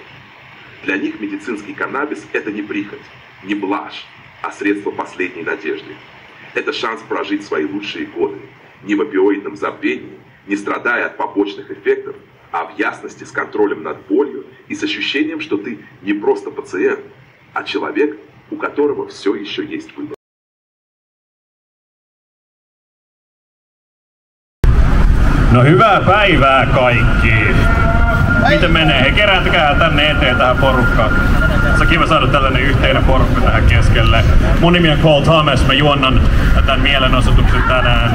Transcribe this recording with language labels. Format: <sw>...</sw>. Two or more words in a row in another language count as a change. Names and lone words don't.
<ru>Для них медицинский каннабис – это не прихоть, не блажь, а средство последней надежды. Это шанс прожить свои лучшие годы, не в опиоидном забвении, не страдая от побочных эффектов, а в ясности с контролем над болью и с ощущением, что ты не просто пациент, а человек, у которого все еще есть выбор.</ru> <fi>No hyvää päivää kaikki! Miten menee? Hei, kerääntykää tänne eteen tähän porukkaan. Kiva saada tällainen yhteinen porukka tähän keskelle. Mun nimi on Cole Thomas, mä juonnan tämän mielenosoituksen tänään.</fi>